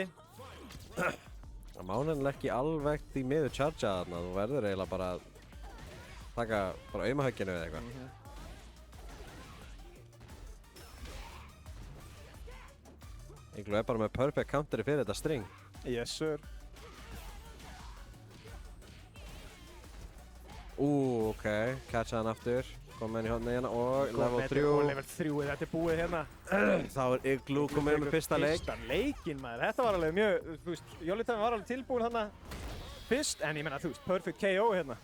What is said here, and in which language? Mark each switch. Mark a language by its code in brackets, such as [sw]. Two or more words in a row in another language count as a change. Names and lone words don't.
[is] Það má nefnilega ekki alveg því miður chargea þarna, þú verður eiginlega bara að taka bara aumahögginu eða eitthvað. Igloo er bara með perfect counteri fyrir þetta string. [en] Yes, sir. [is] Ok. Catcha hann aftur. Kom henni í hodni hérna og level 3. Og level 3, þetta er búið hérna. Þá er Igloo komið með fyrsta leik. Fyrsta leikinn, maður. Þetta var alveg mjög, þú veist, Jolly Timer var alveg tilbúin hérna fyrst, en ég meina, þú veist, [en] perfect KO [is] hérna.